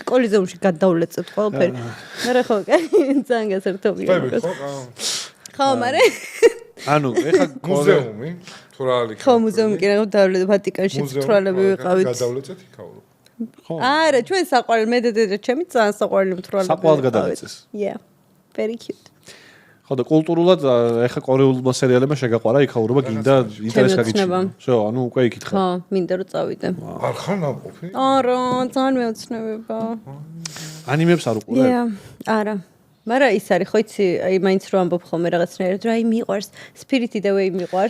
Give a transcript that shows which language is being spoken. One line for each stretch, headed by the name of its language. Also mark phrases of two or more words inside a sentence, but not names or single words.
Georgian: კოლიზეუმში გადავლეწეთ ყველაფერი. მერე ხო, ძალიან გასართობია. ხო, მერე ანუ ეხა მუზეუმი თუ რა არის? ხო, მუზეუმი კი რა დავდივით ვატიკანში მთვრალები ვიყავით. გადავლეწეთ იქაო. ხო. არა, ჩვენ საყვარელი მე და დედა ჩემი ძალიან საყვარელი მთვრალები. საყვარელ გადავეწეს.
English: Yeah. Very cute.
Georgian: ხო და კულტურულად ეხა კორეულმა სერიალებმა შეგაყვარა იქაურობა გინდა ინტერესი გაგიჩნდა. შო, ანუ უკვე იქით ხარ. ხო, მინდა რომ წავიდე. არ ხარ ნამყოფი? არა, ძალიან მეოცნებება. ანიმებს არ უყურებ? არა. მაგრამ ის არის ხო იცი, აი მაინც რო ამბობ ხოლმე რაღაცნაირად, რომ აი მიყვარს Spirited Away მიყვარს.